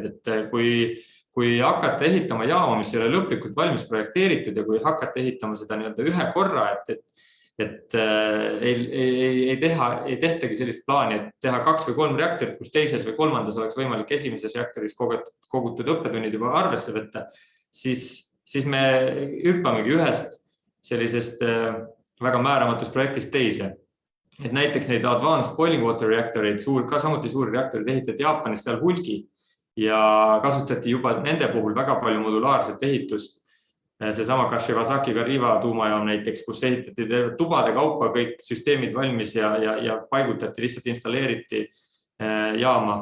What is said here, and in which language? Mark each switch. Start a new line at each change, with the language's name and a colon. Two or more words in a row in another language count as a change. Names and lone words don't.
Estonian: Et kui hakata ehitama jaama, mis ei ole lõplikult valmis projekteeritud ja kui hakata ehitama seda ühe korra, et ei tehtagi sellist plaani, et teha 2 või 3 reaktorit, kus teises või kolmandas oleks võimalik esimeses reaktoris kogutud õppetunnid juba arvesse võtta, siis me hüppamegi ühest sellisest väga määramatust projektist teise. Et näiteks neid
English: advanced boiling water
Estonian: reaktoreid, ka samuti suuri reaktorid ehitati Jaapanis seal hulgi ja kasutati juba nende puhul väga palju modulaarset ehitust. Seesama Kashiwazaki Kariwa tuumajaam näiteks, kus ehitati tubade kaupa kõik süsteemid valmis ja paigutati, lihtsalt installeeriti jaama.